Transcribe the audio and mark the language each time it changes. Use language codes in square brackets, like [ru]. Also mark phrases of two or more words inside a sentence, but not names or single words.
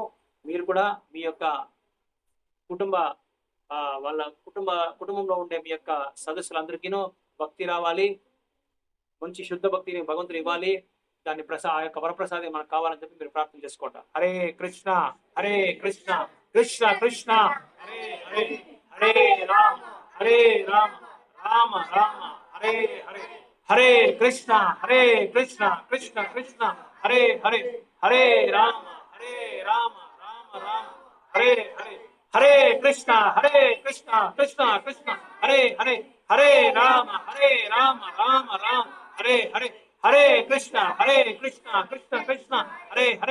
[te] మీరు కూడా మీ యొక్క కుటుంబంలో ఉండే మీ యొక్క సదస్సులందరికీనూ భక్తి రావాలి, మంచి శుద్ధ భక్తిని భగవంతుడు ఇవ్వాలి. దాన్ని ఆ యొక్క వరప్రసాదం మనకు కావాలని చెప్పి మీరు ప్రార్థన చేసుకోండి. [sa] హరే కృష్ణ కృష్ణ కృష్ణ హరే హరే హరే రామ రామ రామ హరే హరే హరే కృష్ణ కృష్ణ కృష్ణ హరే హరే హరే రామ రామ రామ హరే హరే హరే కృష్ణ కృష్ణ కృష్ణ హరే హరే హరే రామ రామ రామ హరే హరే హరే కృష్ణ కృష్ణ కృష్ణ హరే హరే